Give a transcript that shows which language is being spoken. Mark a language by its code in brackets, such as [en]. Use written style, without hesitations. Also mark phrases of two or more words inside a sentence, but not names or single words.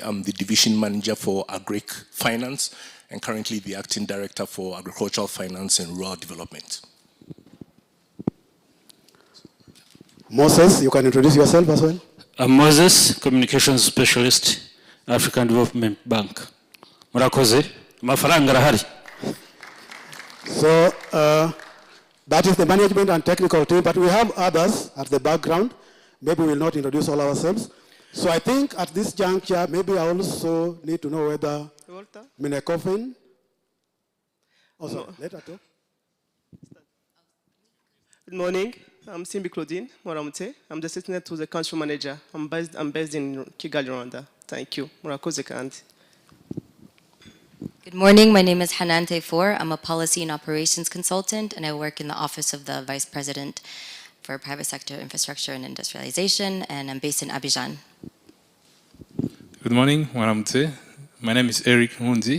[en] I'm the Division Manager for Agric Finance and currently the Acting Director for Agricultural Finance and Rural Development. Moses, you can introduce yourself as well. I'm Moses, Communications Specialist, African Development Bank. [rw] Murakoze, mafaranga rahari. [en] So that is the management and technical team, but we have others at the background. Maybe we'll not introduce all ourselves. So I think at this juncture, maybe I also need to know whether Minekofin. Also, no. Later too. Good morning. I'm Simbi Claudine Moramute. I'm the assistant to the country manager. I'm based in Kigali, Rwanda. Thank you. [rw] Murakoze kandi. [en] Good morning. My name is Hanan Tayfour. I'm a policy and operations consultant, and I work in the office of the Vice President for Private Sector Infrastructure and Industrialization, and I'm based in Abidjan. Good morning, Moramute. My name is Eric Hunzi.